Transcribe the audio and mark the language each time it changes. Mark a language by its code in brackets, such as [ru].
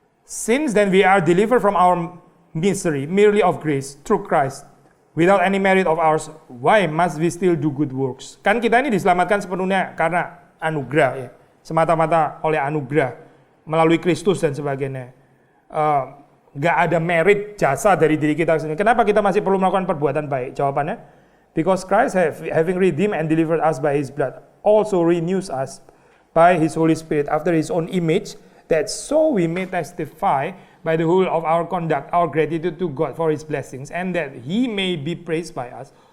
[en] Since then we are delivered from our misery merely of grace through Christ without any merit of ours, why must we still do good works? [id] Kan kita ini diselamatkan sepenuhnya karena anugerah ya, semata-mata oleh anugerah melalui Kristus dan sebagainya. nggak ada merit jasa dari diri kita sendiri. Kenapa kita masih perlu melakukan perbuatan baik? Jawabannya, [en] because Christ having redeemed and delivered us by His blood, also renews us by His Holy Spirit after His own image, that so we may testify by the whole of our conduct, our gratitude to God for His blessings, and that He may be praised by us.